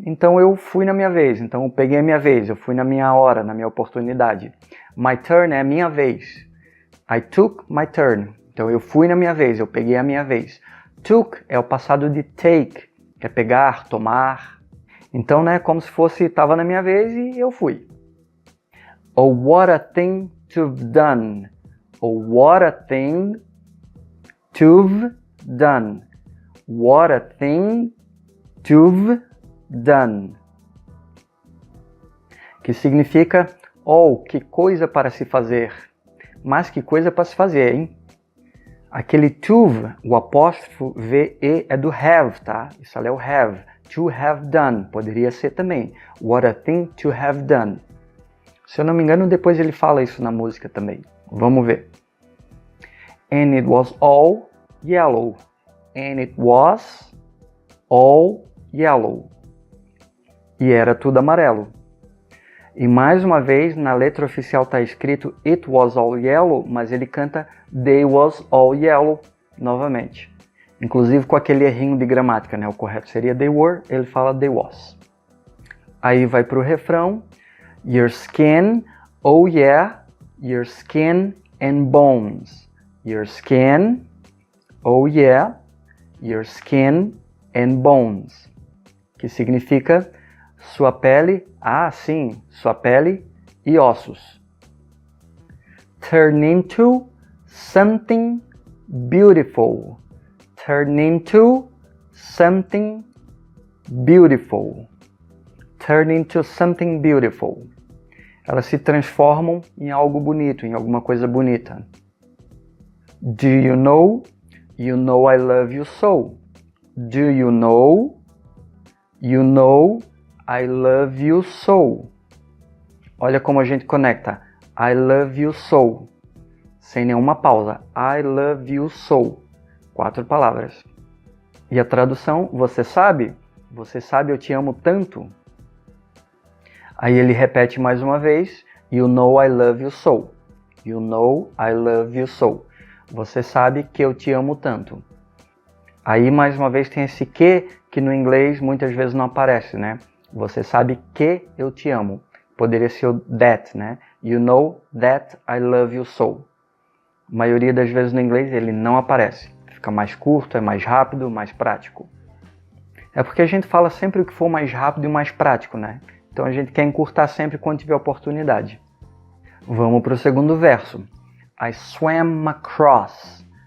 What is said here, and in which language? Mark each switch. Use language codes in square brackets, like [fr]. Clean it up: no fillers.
[pt] Então eu fui na minha vez, então eu peguei a minha vez, eu fui na minha hora, na minha oportunidade. [en] My turn [pt] é a minha vez. [en] I took my turn. [pt] Então eu fui na minha vez, eu peguei a minha vez. Took é o passado de take, que é pegar, tomar. Então, né, como se fosse, estava na minha vez e eu fui. [en] Oh, what a thing to've done. Oh, what a thing to've done. What a thing to've done. [pt] Que significa, oh, que coisa para se fazer. Mas que coisa para se fazer, hein? Aquele to've, o apóstrofo V-E é do have, tá? Isso ali é o have. [en] To have done, [pt] poderia ser também. [en] What a thing to have done. [pt] Se eu não me engano, depois ele fala isso na música também. Vamos ver. [en] And it was all yellow. And it was all yellow. [pt] E era tudo amarelo. E mais uma vez, na letra oficial está escrito [en] It was all yellow, [pt] mas ele canta [en] They was all yellow [pt] novamente. Inclusive com aquele errinho de gramática, né? O correto seria [en] They were, [pt] ele fala [en] They was. [pt] Aí vai para o refrão. [en] Your skin, oh yeah, your skin and bones. Your skin, oh yeah, your skin and bones. [pt] Que significa sua pele, sim, sua pele e ossos. [en] Turn into something beautiful. Turn into something beautiful. Turn into something beautiful. [pt] Elas se transformam em algo bonito, em alguma coisa bonita. [en] Do you know? You know I love you so. Do you know? You know I love you so. [pt] Olha como a gente conecta. [en] I love you so. [pt] Sem nenhuma pausa. [en] I love you so. [pt] 4 palavras. E a tradução, você sabe? Você sabe eu te amo tanto? Aí ele repete mais uma vez. [en] You know I love you so. You know I love you so. [pt] Você sabe que eu te amo tanto. Aí mais uma vez tem esse que no inglês muitas vezes não aparece, né? Você sabe que eu te amo. Poderia ser o [en] that, [pt] né? [en] You know that I love you so. [pt] A maioria das vezes no inglês ele não aparece. Fica mais curto, é mais rápido, mais prático. É porque a gente fala sempre o que for mais rápido e mais prático, né? Então a gente quer encurtar sempre quando tiver oportunidade. Vamos para o segundo verso. [en] I swam across.